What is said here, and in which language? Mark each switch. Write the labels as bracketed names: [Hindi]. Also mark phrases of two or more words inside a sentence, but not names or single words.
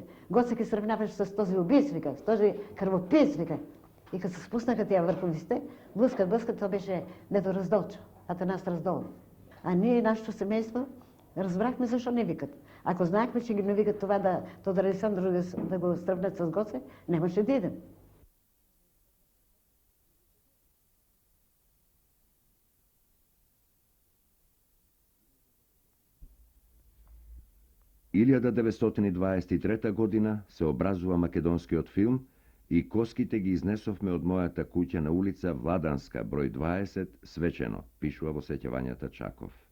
[Bulgarian] Гоце ке сравняваш с този убийц, вика, с този кръвопиец, вика. И като се спуснаха тия върховисте, блъскат, това беше Недо Раздолчо, Атанас Раздолов. А ние, нашето семейство, разбрахме защо не викат. Ако знаехме, че ги не викат това да Тодор Александров да го сравнят с Гоце, нямаше да идем. [Macedonian] Илјада 923 година се образува македонскиот филм и коските ги изнесовме од мојата куќа на улица Владанска, број 20, свечено, пишува во сеќавањата Чаков.